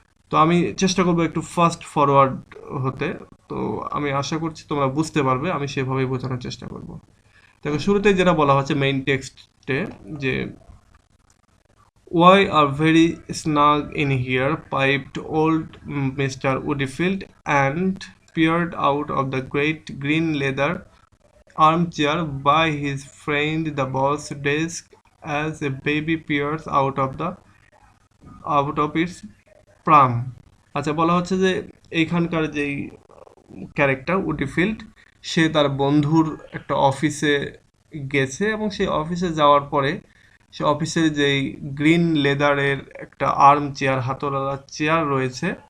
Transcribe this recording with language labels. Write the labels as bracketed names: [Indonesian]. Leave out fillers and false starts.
[Bangla] তো আমি চেষ্টা করবো একটু ফাস্ট ফরওয়ার্ড হতে। তো আমি আশা করছি তোমরা বুঝতে পারবে, আমি সেভাবেই বোঝানোর চেষ্টা করব। দেখো শুরুতেই যেটা বলা হচ্ছে মেইন টেক্সটে, যে [English] "Why are very snug in here?" piped old Mr. Woodfield, and peered out of the great green leather armchair by his friend the boss desk as a baby peers out of its pram. [Bangla] আচ্ছা, বলা হচ্ছে যে এইখানকার যেই character উডিফিল্ড, সে তার বন্ধুর একটা অফিসে গেছে, এবং সেই অফিসে যাওয়ার পরে সে অফিসের যেই গ্রিন লেদারের একটা আর্ম চেয়ার, হাতলওয়ালা চেয়ার রয়েছে,